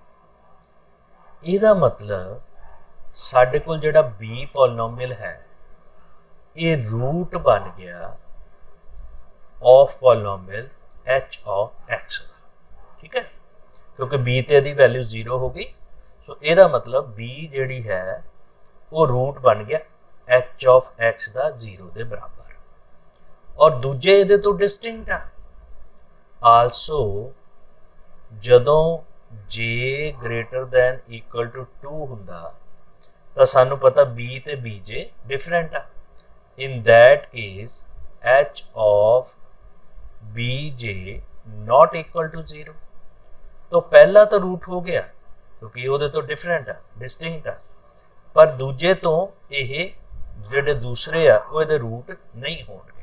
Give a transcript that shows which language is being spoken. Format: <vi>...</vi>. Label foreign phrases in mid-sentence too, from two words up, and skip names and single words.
<pa>ਇਹਦਾ ਮਤਲਬ ਸਾਡੇ ਕੋਲ ਜਿਹੜਾ ਬੀ ਪਾਲੀਨੋਮੀਅਲ ਹੈ ਯੇ ਰੂਟ ਬਨ ਗਯਾ</pa> <en>of polynomial h of x</en> <pa>ਕਾ, ਠੀਕ ਹੈ, ਕ੍ਯੋਂਕਿ ਬੀ ਤੇ ਦੀ ਵੈਲਿਊ 0 ਹੋ ਗਈ। ਸੋ ਇਹਦਾ ਮਤਲਬ ਬੀ ਜਿਹੜੀ ਹੈ ਵੋ ਰੂਟ ਬਨ ਗਯਾ</pa> <en>h of x</en> <pa>ਕਾ 0 ਕੇ ਬਰਾਬਰ। ਔਰ ਦੂਜੇ ਇਹਦੇ ਤੋ ਡਿਸਟਿੰਕਟ ਆ। ਆਲਸੋ ਜਦੋਂ ਜੇ</pa> <en>greater than equal to 2</en> <pa>ਹੁੰਦਾ ਤੋ ਸਾਨੂ ਪਤਾ ਬੀ ਤੇ ਬੀ ਜੇ ਡਿਫਰੈਂਟ ਆ।</pa> <en>in that case h of b j not equal to 0.</en> <pa>ਤੋ ਪਹਿਲਾ ਤੋ ਰੂਟ ਹੋ ਗਯਾ ਕ੍ਯੋਂਕਿ ਵੋ ਤੋ ਡਿਫਰੈਂਟ ਆ, ਡਿਸਟਿੰਕਟ ਆ, ਪਰ ਦੂਜੇ ਤੋ ਯੇ ਜਿਹੜੇ ਦੂਸਰੇ ਆ ਵੋ ਇਹਦੇ ਰੂਟ ਨਹੀਂ ਹੋਣਗੇ।</pa>